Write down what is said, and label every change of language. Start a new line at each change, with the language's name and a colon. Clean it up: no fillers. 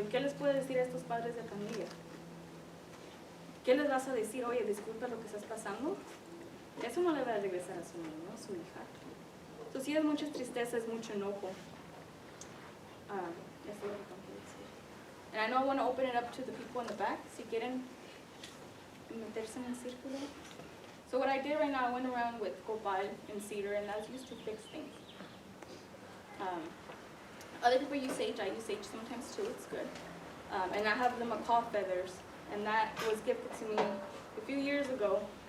Spanish: ¿Y qué les puede decir a estos padres de familia? ¿Qué les vas a decir? Oye, disculpa lo que estás pasando. Eso no le va a regresar a su niño, a su hija. Entonces sí es mucha tristeza, es mucho enojo. Eso es lo que tengo que decir.
English: And I know I want to open it up to the people in the back.
Spanish: Si quieren meterse en el círculo.
English: So what I did right now, I went around with copal and cedar, and that's used to fix things. Other people use sage. I use sage sometimes too. It's good. And I have the macaw feathers, and that was gifted to me a few years ago.